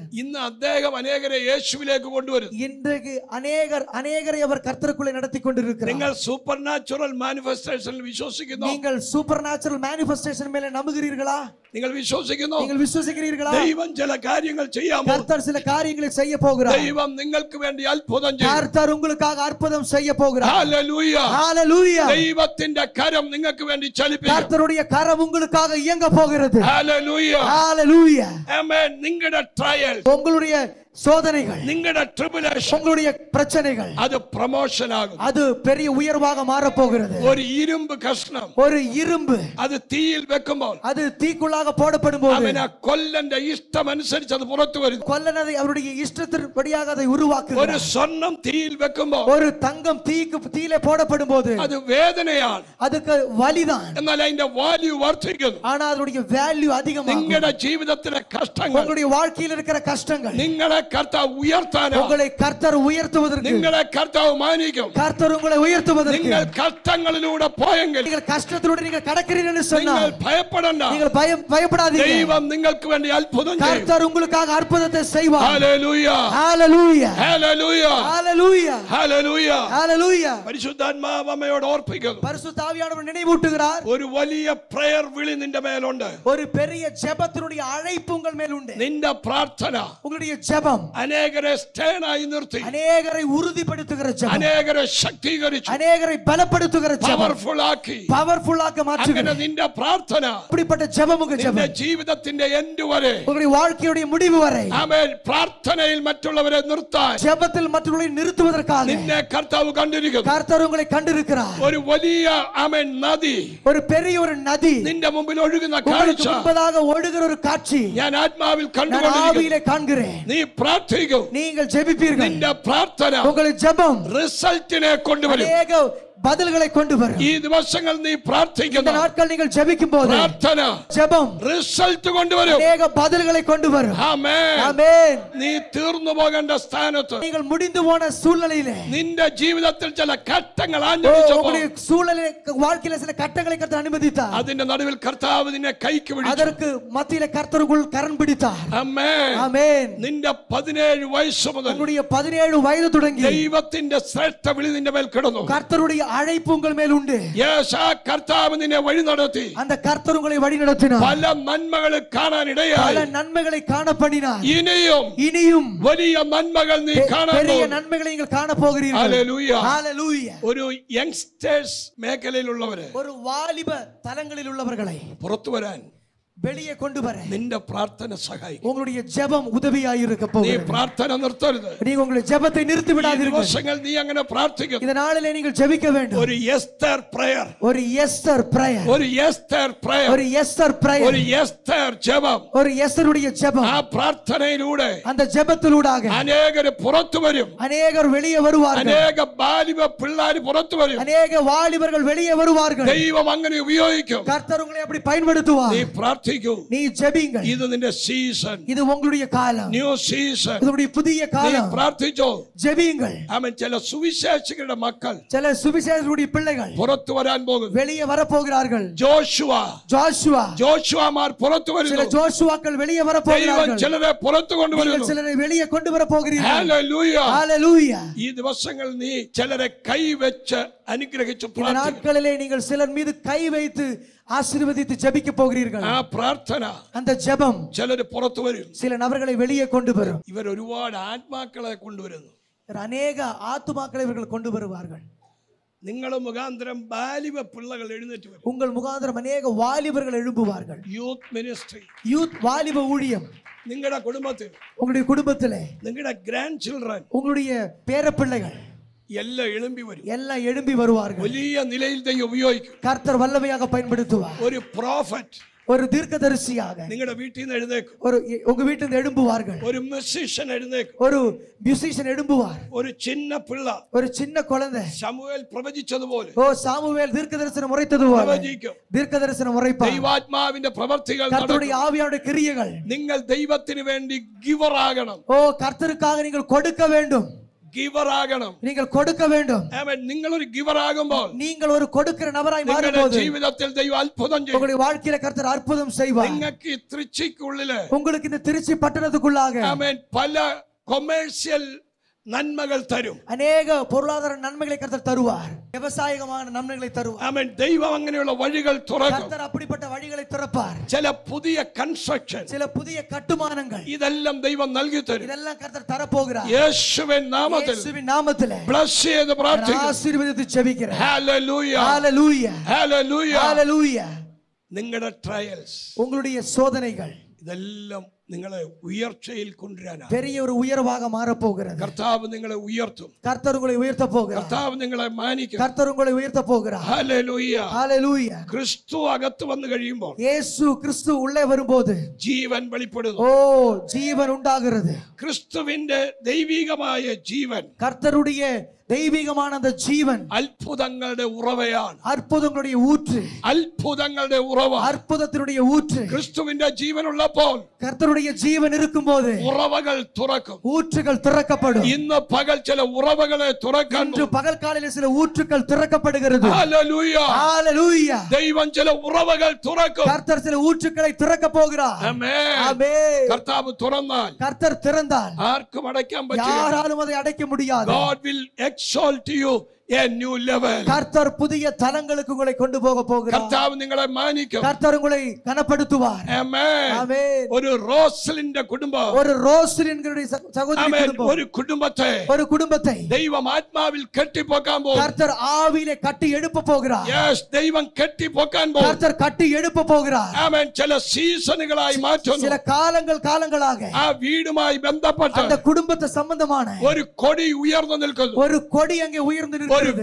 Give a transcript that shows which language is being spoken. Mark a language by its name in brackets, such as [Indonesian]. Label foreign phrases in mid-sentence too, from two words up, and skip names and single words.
[Malayalam] ഇന്ന് അദ്ദേഹം അനേകരെ യേശുവിലേക്ക് കൊണ്ടുവരും. [Tamil] இன்றைக்கு அநேகரை அவர் கர்த்தருக்குள்ளே நடத்தி கொண்டிருக்கிறார். [Malayalam] നിങ്ങൾ [English] super natural [Malayalam] മാനിഫെസ്റ്റേഷനിൽ വിശ്വസിക്കുന്നു? [Tamil] நீங்கள் [English] super natural manifestation [Tamil] மேல நம்புகிறீர்களா? [Malayalam] നിങ്ങൾ വിശ്വസിക്കുന്നു? [Tamil] நீங்கள் விசுவாசிக்கிறீர்களா? [Malayalam] ദൈവം ചില കാര്യങ്ങൾ ചെയ്യാൻ പോകുന്നു. [Tamil] கர்த்தர் சில காரியங்களை செய்ய போகிறார். [Malayalam] ദൈവം നിങ്ങൾക്ക് വേണ്ടി അത്ഭുതം ചെയ്യും. [Tamil] கர்த்தர் உங்களுக்காக அற்புதம் செய்ய போகிறார். [Malayalam] ഹല്ലേലൂയ. [Tamil] ஹalleluya. [Malayalam] ദൈവത്തിന്റെ കരം നിങ്ങൾക്ക് വേണ്ടി ചലിപ്പിക്കും. [Tamil] கர்த்தருடைய கரம் உங்களுக்காக இயங்க போகிறது. [Malayalam] ഹല്ലേലൂയ. [Tamil] ஹalleluya. [Malayalam] ആമേൻ. നിങ്ങളുടെ ട്രയൽ, [Tamil] உங்களுடைய சோதனைகள், [Malayalam] നിങ്ങളുടെ ട്രിബുലേഷൻ, [Tamil] உங்களுடைய பிரச்சனைகள் [Malayalam] അത് പ്രൊമോഷൻ ആകും. [Tamil] அது பெரிய உயர்வாக மாற போகிறது. [Malayalam] ഒരു ഇരുമ്പ് കഷ്ണം [Tamil] ஒரு இரும்பு [Malayalam] അത് തീയിൽ വെക്കുമ്പോൾ [Tamil] அது தீக்குள்ளாக போடப்படும் போது [Malayalam] അവനെ കൊല്ലന്റെ ഇഷ്ടമനുസരിച്ച് അത് പുറത്തു വരും. [Tamil] கொல்லனதை அவருடைய இஷ்டத்தின்படியாக அதை உருவாக்குகிறார். [Malayalam] ഒരു സ്വർണം തീയിൽ വെക്കുമ്പോൾ [Tamil] ஒரு தங்கம் தீயிலே போடப்படும் போது [Malayalam] അത് വേദനയാണ്. [Tamil] அதுக்கு வலிதான், [Malayalam] എന്നാൽ അതിന്റെ വാല്യൂ വർദ്ധിക്കുന്നു. [Tamil] ஆனா அதனுடைய வேல்யூ அதிகமாகும். [Malayalam] നിങ്ങളുടെ ജീവിതത്തിലെ കഷ്ടങ്ങൾ, [Tamil] உங்களுடைய வாழ்க்கையில் இருக்கிற கஷ்டங்கள் [Malayalam] നിങ്ങളെ കർത്താവ് ഉയർത്താനാണ്. [Tamil] உங்களை கர்த்தர் உயர்த்துவதற்கு, [Malayalam] നിങ്ങളെ കർത്താവ് മാനിക്കും. [Tamil] கர்த்தர் உங்களை உயர்த்துவதற்கு, [Malayalam] നിങ്ങൾ കഷ്ടങ്ങളിലൂടെ പോയെങ്കിൽ [Tamil] நீங்கள் கஷ்டத்திலൂടെ நீங்கள் கடக்கிறீர்கள் என்று [Malayalam] നിങ്ങൾ [Tamil] சொன்னால் [Malayalam] ഭയപ്പെടണ്ട. [Tamil] நீங்கள் பயப்படாதீங்க. [Malayalam] ദൈവം നിങ്ങൾക്ക് വേണ്ടി അത്ഭുതം ചെയ്യും. [Tamil] கர்த்தர் உங்களுக்காக அற்புதத்தை செய்வார். [Malayalam] ഹല്ലേലൂയ. [Tamil] ஹalleluya. [Malayalam] ഹല്ലേലൂയ. [Tamil] ஹalleluya. [Malayalam] ഹല്ലേലൂയ. [Tamil] ஹalleluya. [Malayalam] പരിശുദ്ധാത്മാവ് അമ്മയോട് ഓർപ്പിക്കുന്നു. [Tamil] பரிசுத்த ஆவியானவர் நினைவூட்டுகிறார். [Malayalam] ഒരു വലിയ പ്രയർ വിളി നിന്റെ മേലുണ്ട്. [Tamil] ஒரு பெரிய ஜெபத்தினுடைய அழைப்பு உங்கள் மேல் உண்டு. [Malayalam] നിന്റെ പ്രാർത്ഥന [Tamil] உங்களுடைய ஜெபம் [Malayalam] അനേകരെ സ്റ്റേണായി നിർത്തി, [Tamil] அநேகரை உறுதிப்படுத்துகிற ஜெபம், [Malayalam] അനേകരെ ശക്തീകരിച്ചു, [Tamil] அநேகரை பலப்படுத்துகிற ஜெபம், [Malayalam] പവർഫുൾ ആക്കി. [Tamil] பவர்ஃபுல்லாக [Malayalam] അങ്ങനെ [Tamil] மாற்றுகிற [Malayalam] നിന്റെ പ്രാർത്ഥന [Tamil] அப்படிப்பட்ட ஜெபம் உங்க [Malayalam] നിന്റെ [Tamil] ஜெபம் [Malayalam] ജീവിതത്തിന്റെ എൻഡ് വരെ, [Tamil] உங்களுடைய வாழ்க்கையுடைய முடிவு வரை [Malayalam] ആമേൻ, പ്രാർത്ഥനയിൽ മറ്റുള്ളവരെ നിർത്താൻ [Tamil] ஜெபத்தில் மற்றவர்களை நிறுத்துவதற்காக [Malayalam] നിന്നെ കർത്താവ് കണ്ടിരിക്കുന്നു. [Tamil] கர்த்தர் உங்களை கண்டிருக்கிறார். [Malayalam] ഒരു വലിയ ആമേൻ നദി [Tamil] ஒரு பெரிய ஒரு நதி [Malayalam] നിന്റെ മുമ്പിൽ ഒഴുകുന്ന [Tamil] உங்களுக்கு [Malayalam] കാഴ്ച [Tamil] முன்பதாக ஒழுகிற ஒரு காட்சி [Malayalam] ഞാൻ ആത്മാവിൽ [Tamil] நான் [Malayalam] കണ്ടുകൊണ്ടിരിക്കുന്നു. [Tamil] ஆவியிலே காண்கிறேன். [Malayalam] നീ പ്രാർത്ഥിക്കും. [Tamil] நீங்கள் ஜெபிப்பீர்கள். [Malayalam] നിന്റെ പ്രാർത്ഥന [Tamil] உங்களுடைய ஜெபம் [Malayalam] റിസൾട്ടിനെ കൊണ്ടുവരും. [Tamil] அநேக பதில்களை கொண்டு வரும். [Malayalam] ഈ ദിവസങ്ങൾ നീ [Tamil] இந்த [Malayalam] പ്രാർത്ഥിക്കുന്ന [Tamil] நாட்கள் நீங்கள் ஜெபிக்கும் போது [Malayalam] പ്രാർത്ഥന [Tamil] ஜெபம் [Malayalam] റിസൾട്ട് കൊണ്ടുവരും. [Tamil] அநேக பதில்களை கொண்டு வரும். [Malayalam] ആമേൻ. [Tamil] ஆமென். [Malayalam] നീ തീർന്നു പോകേണ്ട സ്ഥാനത്ത് [Tamil] நீங்கள் முடிந்து போன சூழ்நிலையிலே [Malayalam] നിന്റെ ജീവിതത്തിൽ ചില ഘട്ടങ്ങൾ ആഞ്ഞടിച്ചപ്പോൾ [Tamil] உங்களுடைய சூழ்நிலை வாழ்க்கையில சில கட்டங்களை கர்த்தர் அனுமதித்தார். [Malayalam] അതിന്റെ നടുവിൽ കർത്താവ് നിന്നെ കൈക്ക് പിടിച്ചു. [Tamil] அதற்கு மத்தியில கர்த்தர் உங்கள் கரம் பிடித்தார். [Malayalam] ആമേൻ. [Tamil] ஆமென். [Malayalam] നിന്റെ 17 വയസ്സ് മുതൽ [Tamil] உங்களுடைய 17 வயது தொடங்கி [Malayalam] ദൈവത്തിന്റെ ശ്രേഷ്ഠ വിളി നിന്റെ മേൽ കിടന്നു. [Tamil] கர்த்தருடைய அழைப்பு உங்கள் மேல் உண்டு. [Malayalam] യേശു ആ കർത്താവ് നിന്നെ വഴി നടത്തി. [Tamil] அந்த கர்த்தர் உங்களை வழி நடத்தினார். [Malayalam] പല നന്മകൾ കാണാൻ [Tamil] பல [Malayalam] ഇടയായി. [Tamil] நன்மைகளை காண பண்ணினார். [Malayalam] ഇനിയും വലിയ നന്മകൾ നീ കാണാൻ [Tamil] பெரிய [Malayalam] പോകുന്നു. [Tamil] நன்மைகளை நீங்கள் காண போகிறீர்கள். [Malayalam] ഹല്ലേലൂയ. [Tamil] ஹalleluya. [Malayalam] ഒരു യങ്സ്റ്റേഴ്സ് മേഖലയിലുള്ളവരെ, [Tamil] ஒரு வாலிப தலங்களில் உள்ளவர்களை [Malayalam] പുറത്തു വരാൻ [Tamil] வெளியே கொண்டு வர [Malayalam] നിന്റെ പ്രാർത്ഥന സഹായിക്കും. [Tamil] உங்களுடைய ஜெபம் உதவியாய் இருக்க [Malayalam] നീ [Tamil] போகிறது. [Malayalam] പ്രാർത്ഥന നിർത്തരുത്. [Tamil] நீங்க உங்களுடைய ஜெபத்தை நிறுத்தி விடாதீர்கள். [Malayalam] ദിവസങ്ങൾ നീ അങ്ങനെ പ്രാർത്ഥിക്കും. [Tamil] இந்த நாளிலே நீங்கள் ஜெபிக்க வேண்டும். [Malayalam] ഒരു എസ്തർ പ്രയർ, [Tamil] ஒரு எஸ்தர் பிரேயர், [Malayalam] ഒരു എസ്തർ പ്രയർ, [Tamil] ஒரு எஸ்தர் பிரேயர், [Malayalam] ഒരു എസ്തർ ജപം. [Tamil] ஒரு எஸ்தருடைய ஜெபம். [Malayalam] ആ പ്രാർത്ഥനയിലൂടെ [Tamil] அந்த ஜெபத்திலூடாக [Malayalam] അനേകർ പുറത്തു വരും. [Tamil] அநேகர் வெளியே வருவார்கள். [Malayalam] അനേക ബാലിക പിള്ളാര് പുറത്തു വരും. [Tamil] அநேக வாலிபர்கள் வெளியே வருவார்கள். [Malayalam] ദൈവം അങ്ങനെ ഉപയോഗിക്കും. [Tamil] கர்த்தர் உங்களை அப்படி பயன்படுத்துவார். [Malayalam] നീ പ്രാർത്ഥിക്കൂ. [Tamil] நீ ஜெபிங்கள். [Malayalam] ഇത് നിന്റെ സീസൺ, [Tamil] இது உங்களுடைய காலம். [English] new season. [Tamil] உங்களுடைய புதிய [Malayalam] നീ [Tamil] காலம். [Malayalam] പ്രാർത്ഥിച്ചോ. [Tamil] ஜெபிங்கள். [Malayalam] ആമേൻ. ചില സുവിശേഷകരുടെ മക്കൾ [Tamil] சில சுவிசேஷருடைய பிள்ளைகள் [Malayalam] പുറത്തു വരാൻ പോകുന്നു. [Tamil] வெளியே வர போகிறார்கள். [Malayalam] ജോഷുവാമാർ പുറത്തു [Tamil] சில [Malayalam] വരുന്നു. [Tamil] ஜோஷுவாக்கள் வெளியே வர [Malayalam] ദൈവം [Tamil] போகிறார்கள். [Malayalam] ചിലരെ പുറത്തു [Tamil] நீங்கள் [Malayalam] കൊണ്ടുവരുന്നു. [Tamil] சிலரை வெளியே கொண்டு வர போகிறீர்கள். [Malayalam] ഹല്ലേലൂയ. [Tamil] ஹalleluya. [Malayalam] ഈ ദിവസങ്ങൾ നീ ചിലരെ കൈവച്ച് അനുഗ്രഹിച്ചു [Tamil] இந்த [Malayalam] പ്രാർത്ഥിക്കണം. [Tamil] நாட்களிலே நீங்கள் சிலர் மீது கை வைத்து ஆசீர்வதித்து ஜெபிக்க போகிறீர்கள். [Malayalam] ആ പ്രാർത്ഥന [Tamil] அந்த ஜெபம் [Malayalam] ചിലര് പുറത്തു വരും. [Tamil] சில நபர்களை வெளியே கொண்டு வரும். [Malayalam] ഇവർ ഒരുപാട് ആത്മാക്കളെ കൊണ്ടുവരുന്നു. [Tamil] அநேக ஆத்துமாக்களை இவர்கள் கொண்டு வருவார்கள். [Malayalam] നിങ്ങൾ മുഖാന്തരം ബാലിവ പിള്ളകൾ എഴുന്നേറ്റ് വരും. [Tamil] உங்கள் முகாந்திரம் அநேக வாலிபர்கள் எழும்புவார்கள். [English] youth ministry, [Tamil] யூத் வாலிப ஊழியம் [Malayalam] നിങ്ങളുടെ കുടുംബത്തിൽ, [Tamil] உங்களுடைய குடும்பத்திலே, [Malayalam] നിങ്ങളുടെ [English] grand children [Tamil] உங்களுடைய பேரப்பிள்ளைகள் [Malayalam] എല്ലാം എഴുമ്പി വരും. [Tamil] எல்லாம் எழும்பி வருவார்கள். [Malayalam] വലിയ നിലയിൽ ദൈവം ഉപയോഗിക്കും. [Tamil] கர்த்தர் வல்லமையாக பயன்படுத்துவார். [Malayalam] ഒരു പ്രോഫറ്റ് [Tamil] ஒரு தீர்க்கதரிசியாக [Malayalam] നിങ്ങളുടെ വീട്ടിൽ നിന്ന് എഴുന്നേക്കും. [Tamil] உங்க வீட்டில் இருந்து எழும்புவார்கள். [Malayalam] ഒരു മ്യൂസിഷ്യൻ എഴുന്നേക്കും. [Tamil] ஒரு மியூசிஷியன் எழும்புவார். [Malayalam] ഒരു ചിന്ന പിള്ള, [Tamil] ஒரு சின்ன குழந்தை [Malayalam] ശമൂവേൽ പ്രവചിച്ചതുപോലെ [Tamil] சாமுவேல் தீர்க்கதரிசனம் உரைத்தது போல [Malayalam] പ്രവചിക്കും. [Tamil] தீர்க்கதரிசனம் உரைப்பார். [Malayalam] ദൈവാത്മാവിന്റെ പ്രവൃത്തികൾ [Tamil] கர்த்தருடைய ஆவியானுடைய கிரியைகள். [Malayalam] നിങ്ങൾ ദൈവത്തിന് വേണ്ടി ഗിവർ ആകണം. [Tamil] கர்த்தருக்காக நீங்கள் கொடுக்க வேண்டும். [Malayalam] ഗിവർ ആകണം. [Tamil] நீங்கள் കൊടുக்க வேண்டும். [Malayalam] ആമേൻ. നിങ്ങൾ ഒരു ഗിവർ ആകുമ്പോൾ [Tamil] நீங்கள் ഒരു കൊടുக்கிற നபராய் [Malayalam] നിങ്ങളുടെ [Tamil] மாறும்போது [Malayalam] ജീവിതത്തിൽ ദൈവം അത്ഭുതം ചെയ്യും. [Tamil] உங்களுடைய வாழ்க்கையில கர்த்தர் அற்புதம் செய்வார். [Malayalam] നിങ്ങൾക്ക് ഈ திருச்சிக்குള്ളില് [Tamil] உங்களுக்கு இந்த திருச்சி பட்டணத்துக்குள்ளாக [Malayalam] ആമേൻ പല കൊമേഴ്സ്യൽ നന്മകൾ തരും. [Tamil] அநேக பொருளாதார நன்மைகளை கர்த்தர் தருவார். விவசாயிகமான நன்மைகளை தருவார். [Malayalam] ആമേൻ. ദൈവം അങ്ങനെയുള്ള വഴികൾ തുറക്കും. [Tamil] கர்த்தர் அப்படிப்பட்ட வழிகளை திறப்பார். [Malayalam] ചില പുതിയ കൺസ്ട്രക്ഷൻ, [Tamil] சில புதிய கட்டுமானங்கள் [Malayalam] ഇതെല്ലാം ദൈവം നൽകി തരും. [Tamil] இதெல்லாம் கர்த்தர் தர போகிறார். [Malayalam] യേശുവിൻ നാമത്തിൽ [Tamil] இயேசுவின் நாமத்திலே [Malayalam] ബ്ലസ് ചെയ്ത് പ്രാർത്ഥിക്കുന്നു. [Tamil] ஆசீர்வதித்து ஜெபிக்கிறேன். [Malayalam] ഹല്ലേലൂയ. [Tamil] ஹalleluya. [Malayalam] ഹല്ലേലൂയ. [Tamil] ஹalleluya. [Malayalam] നിങ്ങളുടെ ട്രയൽസ്, [Tamil] உங்களுடைய சோதனைகள் [Malayalam] ഇതെല്ലാം നിങ്ങളെ ഉയർച്ചയിൽ കൊണ്ടുവരാനാണ്. [Tamil] பெரிய ஒரு உயர்வாக மாற போகிறது. [Malayalam] കർത്താവ് നിങ്ങളെ ഉയർത്തും. [Tamil] கர்த்தர் உங்களை உயர்த்த போகிறார். [Malayalam] കർത്താവ് നിങ്ങളെ മാനിക്കും. [Tamil] கர்த்தர் உங்களை உயர்த்த போகிறார். [Malayalam] ഹല്ലേലൂയ. [Tamil] ஹalleluya. [Malayalam] ക്രിസ്തു അകത്ത് വന്നു കഴിയുമ്പോൾ [Tamil] இயேசு கிறிஸ்து உள்ளே வரும்போது [Malayalam] ജീവൻ വെളിപ്പെടുന്നു. [Tamil] ஜீவன் உண்டாகிறது. [Malayalam] ക്രിസ്തുവിന്റെ ദൈവികമായ ജീവൻ, [Tamil] கர்த்தருடைய தெய்வீகமான அந்த ஜீவன் [Malayalam] അത്ഭുതങ്ങളുടെ ഉറവയാണ്. [Tamil] அற்புதங்களுடைய ஊற்று. [Malayalam] അത്ഭുതങ്ങളുടെ ഉറവ, [Tamil] அற்புதத்தினுடைய ஊற்று. [Malayalam] ക്രിസ്തുവിന്റെ ജീവൻ ഉള്ളപ്പോൾ [Tamil] கர்த்தருடைய ஜீவன் இருக்கும்போது [Malayalam] ഉറവകൾ തുറക്കും. [Tamil] ஊற்றுகள் திறக்கப்படும். [Malayalam] ഇന്ന് പകൽ ചില ഉറവകളെ തുറക്കാൻ [Tamil] இன்று பகல் காலையில் சில ஊற்றுகள் திறக்கப்படுகிறது. [Malayalam] ഹല്ലേലൂയ. [Tamil] ஹalleluya. [Malayalam] ദൈവം ചില ഉറവകൾ തുറക്കും. [Tamil] கர்த்தர் சில ஊற்றுகளை திறக்க போகிறார். [Malayalam] ആമേൻ. [Tamil] ஆமென். [Malayalam] കർത്താവ് തുറന്നാൽ [Tamil] கர்த்தர் திறந்தால் [Malayalam] ആർക്കും അടയ്ക്കാൻ പറ്റില്ല. [Tamil] யாராலும் அதை அடைக்க முடியாது. [English] God will exalt you a new level. [Tamil] கர்த்தர் புதிய தலங்களுக்கு உங்களை கொண்டு போக போகிறார். [Malayalam] കർത്താവ് നിങ്ങളെ മാനിക്കും. [Tamil] கர்த்தர் உங்களை கனப்படுத்துவார். [Malayalam] ആമേൻ. [Tamil] ஆமென். [Malayalam] ഒരു റോസലിന്റെ കുടുംബം, [Tamil] ஒரு ரோஸ்லின் சகோதரி [Malayalam] ആമേൻ, [Tamil] குடும்பம், [Malayalam] ഒരു കുടുംബത്തെ [Tamil] ஒரு കുടുംബத்தை [Malayalam] ദൈവം ആത്മാവിൽ കെട്ടിപ്പൊക്കാൻ പോകും. [Tamil] கர்த்தர் ஆவியிலே கட்டி எழுப்ப போகிறார். [Malayalam] യെസ്, ദൈവം കെട്ടിപ്പൊക്കാൻ പോകും. [Tamil] கர்த்தர் கட்டி எழுப்ப போகிறார். [Malayalam] ആമേൻ. ചില സീസണുകളായി മാറ്റുന്നു. [Tamil] சில காலங்களாக [Malayalam] ആ വീടുമായി ബന്ധപ്പെട്ട് [Tamil] அந்த குடும்பத்தை சம்பந்தமான [Malayalam] ഒരു കൊടി ഉയർന്നു നിൽക്കുന്നു. [Tamil] ஒரு கொடி அங்கே உயர்ந்து [Malayalam] ഒരു [Tamil] நிற்கிறது.